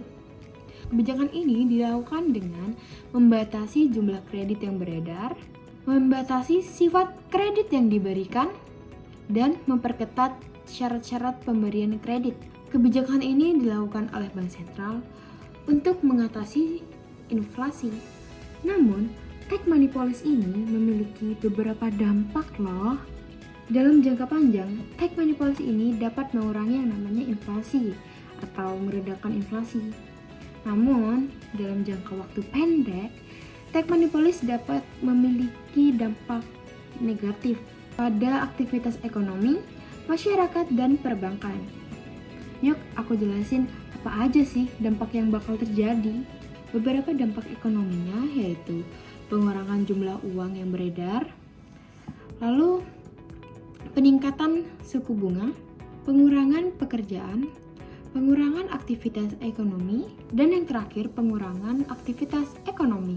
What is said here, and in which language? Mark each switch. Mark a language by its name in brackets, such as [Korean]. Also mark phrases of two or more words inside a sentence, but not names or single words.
[Indonesian] Kebijakan ini dilakukan dengan membatasi jumlah kredit yang beredar, membatasi sifat kredit yang diberikan, dan memperketat syarat-syarat pemberian kredit. Kebijakan ini dilakukan oleh bank sentral untuk mengatasi inflasi. Namun, [English] tight money policy [Indonesian] ini memiliki beberapa dampak loh. Dalam jangka panjang, [English] tight money policy [Indonesian] ini dapat mengurangi yang namanya inflasi atau meredakan inflasi. Namun, dalam jangka waktu pendek, [English] tight money policy [Indonesian] dapat memiliki dampak negatif pada aktivitas ekonomi, masyarakat, dan perbankan. Yuk, aku jelasin apa aja sih dampak yang bakal terjadi. Beberapa dampak ekonominya yaitu pengurangan jumlah uang yang beredar, lalu peningkatan suku bunga, pengurangan pekerjaan, pengurangan aktivitas ekonomi, dan yang terakhir pengurangan aktivitas ekonomi.